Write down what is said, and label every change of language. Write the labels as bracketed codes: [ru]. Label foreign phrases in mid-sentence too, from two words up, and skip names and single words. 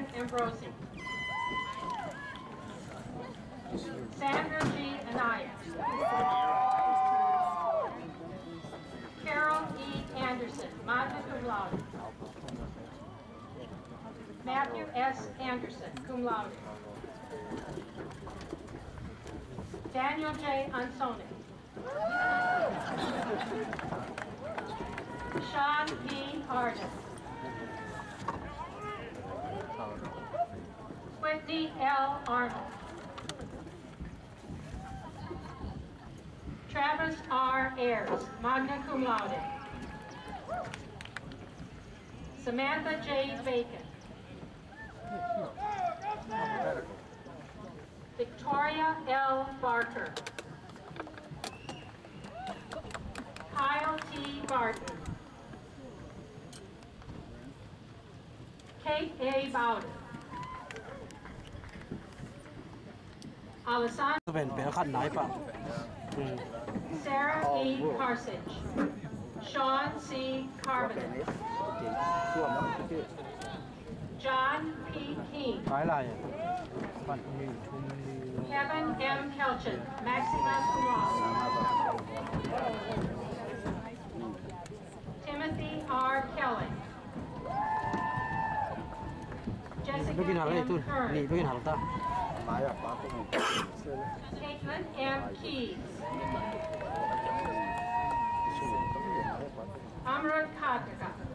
[en] Ambrosi, Sandra G. Anaya, Carol E. Anderson, [la] magna cum laude. [en] Matthew S. Anderson, [la] cum laude. [en] Daniel J. Ansone, Sean P. Arden, Whitney L. Arnold, Travis R. Ayers, [la] magna cum laude. [en] Samantha J. Bacon, Victoria L. Barker, Kyle T. Barton, Kate A. Bowden, Alessandro, Sarah E. Parsage, Sean C. Carbon. John P. King. Kevin M. Kelchin, [la] maxima cum laude. [en] Timothy R. Kelly. Jessica M. Kern. Caitlin M. Keys. Amrut Khadka.